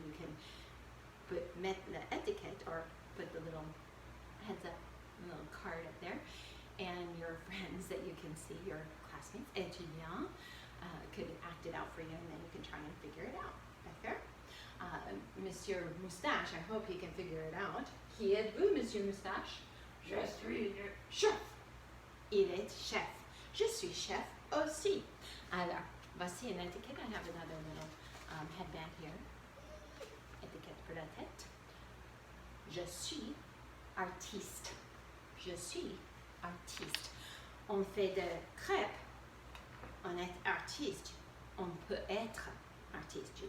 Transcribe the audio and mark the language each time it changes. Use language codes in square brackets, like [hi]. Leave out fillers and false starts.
[en] You can put the etiquette or put the little heads up, little card up there, and your friends that you can see, your classmates, étudiants, could act it out for you, and then you can try and figure it out. [fr] D'accord? [en] Monsieur Moustache, I hope he can figure it out. [fr] Qui êtes-vous, Monsieur Moustache? Je suis le chef. Il est chef. Je suis chef aussi. Alors, voici une étiquette. [en] I have another little headband here. [fr] Étiquette pour la tête. Je suis artiste. Je suis artiste. On fait de crêpes. On est artiste. On peut être artiste.